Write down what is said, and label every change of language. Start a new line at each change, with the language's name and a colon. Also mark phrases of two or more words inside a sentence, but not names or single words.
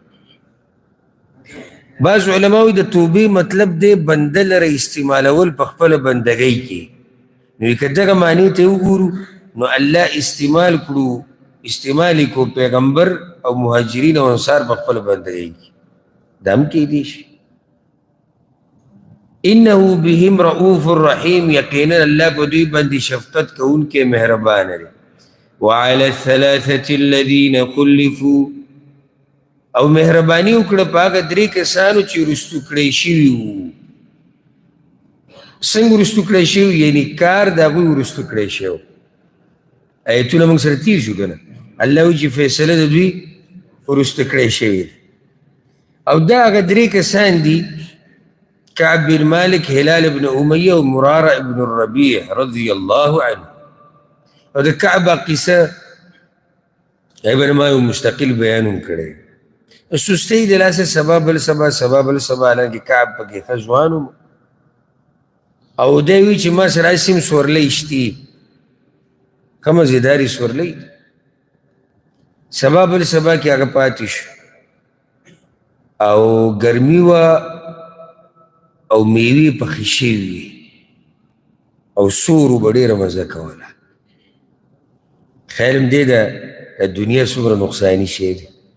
Pashto: بعض علماء د توبې مطلب دی بنده لره استعمالول په خپله بندګۍ کې نو که دغه معنی ته وګورو نو الله استعمال کړو استعمال یې کړو پیغمبر او مهاجرین او انصار په خپله بندګۍ کې دا هم کیدی شي
Arabic: انه بهم رؤوف الرحیم
Pashto: یقینا الله په دوی باندې شفقت کوونکی مهربانه دی
Arabic: وعلى الثلاثة الذين خلفوا
Pashto: او مهرباني وکړه په هغه درې کسانو چې رستو کړی شوي وو څنګه رستو کړی شوي یعنې کار د هغوی ورستو کړی شوی ایتونه موږ سره تیر شو که نه الله وایي چې فیصله د دوی ورستو کړی شوي او دا هغه درې کسان دي كعب بن مالك هلال بن أمية ومرارة بن الربيع
Arabic: رضي الله عنه
Pashto: او د کعب قصه ابن ما یو مستقل بیانوم کړی سستۍ د لاسه سبا بل سبا حالانکې کعب پکې ښه ځوان او دی وایي چې ما سره هسې هم سورلی شتي ښه مزېدارې سورلی سبا بل سبا کې هغه پاتې شو او ګرمي وه او میوې پخې شوي وي او سورو به ډېره مزه کوله خیر هم دی د دنیا څومره نقصاني شی دی